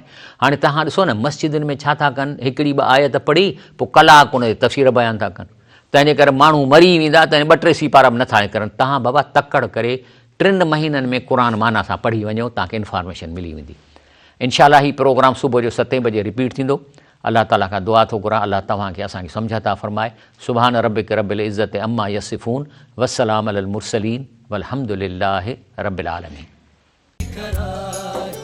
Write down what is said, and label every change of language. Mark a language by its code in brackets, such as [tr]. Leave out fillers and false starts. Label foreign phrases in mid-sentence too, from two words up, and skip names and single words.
[sd] हाणे तव्हां ॾिसो न मस्जिदुनि में छा था कनि, हिकिड़ी ॿ आयत पढ़ी पोइ कलाक उन जी तफ़सीर बयानु था कनि, तंहिंजे करे माण्हू मरी वेंदा त 2-3 सीपारा बि नथा करनि। तव्हां बाबा तकड़ करे 3 महीननि में क़ुरान माना सां पढ़ी वञो, तव्हांखे इंफॉर्मेशन मिली वेंदी। इंशाअल्लाह ही प्रोग्राम सुबुह जो 7 बजे रिपीट थींदो। अल्लाह ताला खां दुआ थो घुरां, अल्लाह तव्हांखे असांखे सम्झ अता फरमाए। [ar] سبحان ربك رب العزة عما يصفون والسلام على المرسلين والحمد لله رب العالمين.